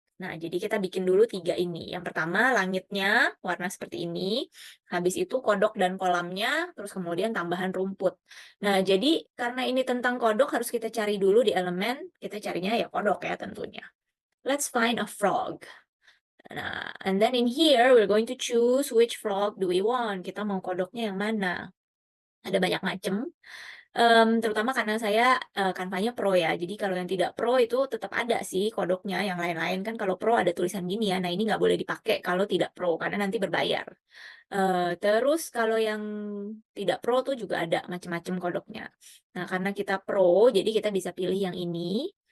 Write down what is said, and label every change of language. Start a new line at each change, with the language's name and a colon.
Indonesian: Nah, jadi kita bikin dulu 3 ini. Yang pertama langitnya warna seperti ini, habis itu kodok dan kolamnya, terus kemudian tambahan rumput. Nah, jadi karena ini tentang kodok harus kita cari dulu di elemen, kita carinya ya kodok ya tentunya.
English: Let's find a frog.
Indonesian: Nah,
English: and then in here we're going to choose which frog do we want.
Indonesian: Kita mau kodoknya yang mana? Ada banyak macam. Terutama karena saya, Canva-nya Pro ya. Jadi kalau yang tidak Pro itu tetap ada sih kodoknya, yang lain-lain kan kalau Pro ada tulisan gini ya. Nah, ini nggak boleh dipakai kalau tidak Pro karena nanti berbayar. Terus kalau yang tidak Pro tuh juga ada macam-macam kodoknya. Nah, karena kita Pro, jadi kita bisa pilih yang ini.